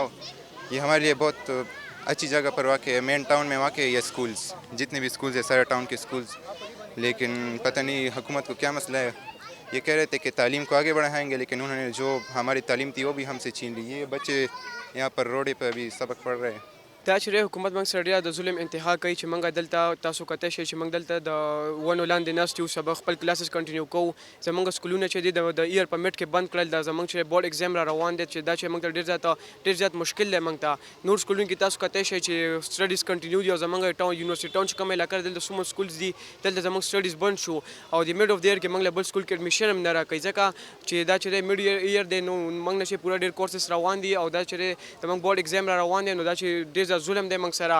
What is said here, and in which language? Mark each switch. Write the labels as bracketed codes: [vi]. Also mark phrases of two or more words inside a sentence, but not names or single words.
[ur] یہ ہمارے لیے بہت اچھی جگہ پر واقع ہے, [en] main town [ur] میں واقع ہے یہ اسکولز، جتنے بھی اسکولز ہے سارے ٹاؤن کے اسکولز. لیکن پتا نہیں حکومت کو کیا مسئلہ ہے۔ یہ کہہ رہے تھے کہ تعلیم کو آگے بڑھائیں گے، لیکن انہوں نے جو ہماری تعلیم تھی وہ بھی ہم سے چھین لی. یہ بچے یہاں پر روڈ پر ابھی سبق پڑھ رہے ہیں. [ps] دا چې حکومت موږ سره ډېره د ظلم انتها کوي چې موږ دلته تاسو کته شئ چې موږ دلته د ونو لاندې ناست یو، سبق خپل [en] classes continue [ps] کوو. زموږ سکولونه چې دي د [en] air permit [ps] کې بند کړل، دا زموږ چې [en] board exam [ps] را روان دی چې دا چې موږ ته ډېر زیات مشکل دی. موږ ته نور سکولونو کې تاسو کته شئ چې [en] studies continue [ps] دي او زموږ ټاون [en] university town [ps] چې کوم علاقه دلته څومره سکولز دي دلته زموږ سټډیز بند شو او د [en] mid of the year [ps] کې موږ له بل سکول کې اډمیشن هم نه راکوي، ځکه چې دا چې [en] mid year [ps] دی نو موږ نه شي پوره ډېر کورسز روان دي او دا چې زموږ [en] board exam [ps] را روان دی نو دا چې ډېر زیات ظلم دی موږ سره.